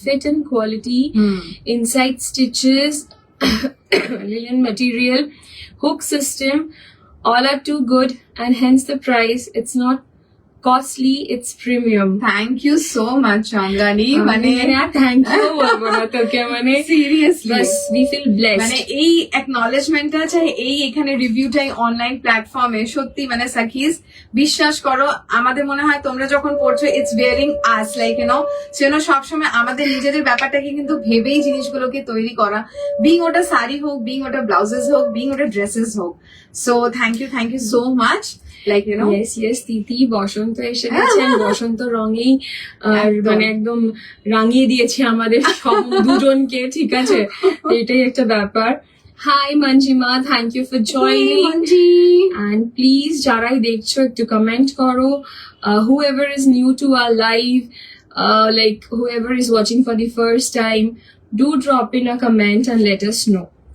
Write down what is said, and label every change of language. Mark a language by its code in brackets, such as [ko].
[en] fit and quality, inside stitches, linen material, hook system, all are too good and hence the price. It's not costly, it's premium. Thank you so much Chandrani মানে thank you [bn] বলবো না তোকে মানে [en] Seriously বাস we feel blessed. [bn] মানে এই অ্যাকনলেজমেন্টটা চাই, এই এখানে রিভিউটাই অনলাইন প্ল্যাটফর্মে সত্যি মানে সাকিজ বিশ্বাস করো, আমাদের মনে হয় তোমরা যখন পড়ছো [en] it's bearing us like [bn] সেজন্য সবসময় আমাদের নিজেদের ব্যাপারটাকে কিন্তু ভেবেই জিনিসগুলোকে তৈরি করা, বিং ওটা শাড়ি হোক, বিং ওটা ব্লাউজেস হোক, বিং ওটা ড্রেসেস হোক। [en] so thank you so much like [bn] yes তিথি বসন্ত এসে গেছেন, বসন্ত রঙেই আর মানে একদম রাঙিয়ে দিয়েছে আমাদের সব দুজনকে, ঠিক আছে, এটাই একটা ব্যাপার। [en] hi Manjima, thank you for joining and please [bn] যারাই দেখছো একটু কমেন্ট করো, [en] whoever is new to our live, like whoever is watching for the first time, do drop in a comment and let us know.